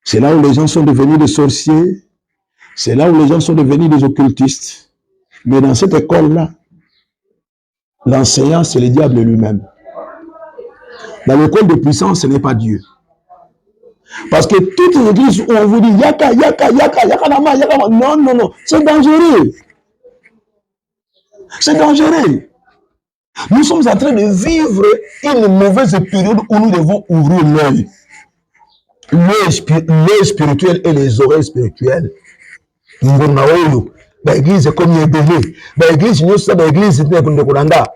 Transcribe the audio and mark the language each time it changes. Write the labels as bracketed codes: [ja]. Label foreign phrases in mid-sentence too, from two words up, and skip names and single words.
[fr] C'est là où les gens sont devenus des sorciers. C'est là où les gens sont devenus des occultistes. Mais dans cette école-là, l'enseignant, c'est le diable lui-même. Dans l'école de puissance, ce n'est pas Dieu. Parce que toutes les églises où on vous dit yaka, yaka, yaka, yaka, nama, yaka, non, non, non, c'est dangereux. C'est dangereux. Nous sommes en train de vivre une mauvaise période où nous devons ouvrir l'œil. L'œil spirituel et les oreilles spirituelles. L'église est comme l'église. L'église, nous sommes l'église de Kolanda.